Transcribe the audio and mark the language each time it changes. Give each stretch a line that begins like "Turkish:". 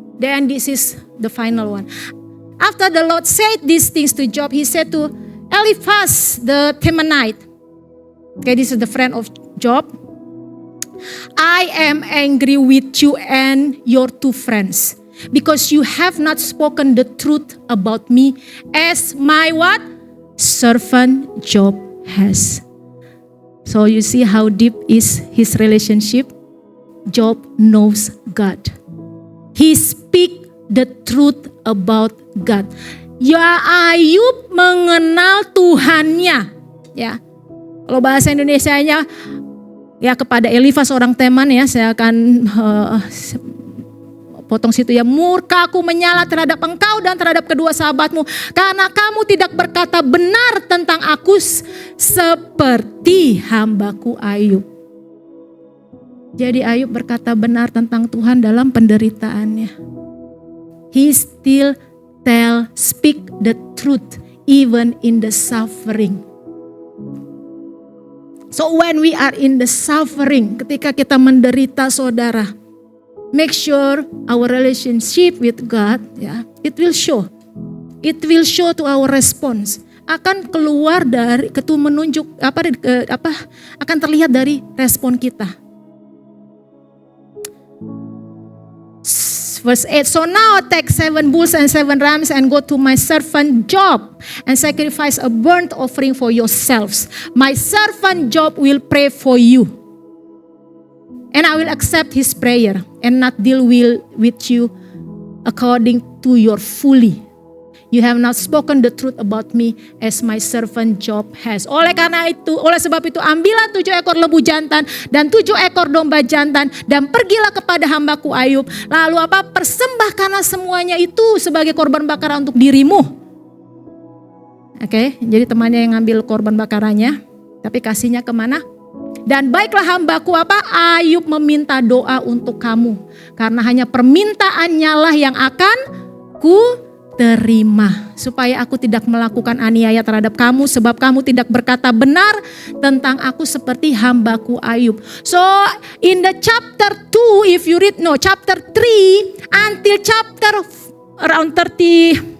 English: Then this is the final one. After the Lord said these things to Job, he said to Eliphaz the Temanite, okay, this is the friend of Job, I am angry with you and your two friends because you have not spoken the truth about me as my what? Servant Job has. So you see how deep is his relationship? Job knows God. He speak the truth about God.
Indonesian: Ya, Ayub mengenal Tuhannya, ya. Kalau bahasa Indonesianya, ya, kepada Eliphaz orang Teman, ya, saya akan potong situ, ya. Murkaku menyala terhadap engkau dan terhadap kedua sahabatmu karena kamu tidak berkata benar tentang aku seperti hambaku Ayub. Jadi Ayub berkata benar tentang Tuhan dalam penderitaannya.
English: He still speak the truth even in the suffering. So when we are in the suffering,
Indonesian: ketika kita menderita, saudara,
English: make sure our relationship with God, ya, it will show. It will show to our response.
Indonesian: Akan keluar dari menunjuk akan terlihat dari respon kita.
English: Verse 8, so now take 7 bulls and 7 rams and go to my servant Job and sacrifice a burnt offering for yourselves. My servant Job will pray for you. And I will accept his prayer and not deal with you according to your folly. You have not spoken the truth about me as my servant Job has.
Indonesian: Oleh sebab itu ambillah 7 ekor lembu jantan dan 7 ekor domba jantan dan pergilah kepada hambaku Ayub. Lalu persembahkanlah semuanya itu sebagai korban bakaran untuk dirimu. Oke, jadi temannya yang ngambil korban bakarannya, tapi kasihnya kemana? Dan baiklah hambaku apa? Ayub meminta doa untuk kamu. Karena hanya permintaannya lah yang akan ku terima. Supaya aku tidak melakukan aniaya terhadap kamu. Sebab kamu tidak berkata benar tentang aku seperti hambaku Ayub.
English: So in the chapter 2 if you read, chapter 3 until chapter around 31.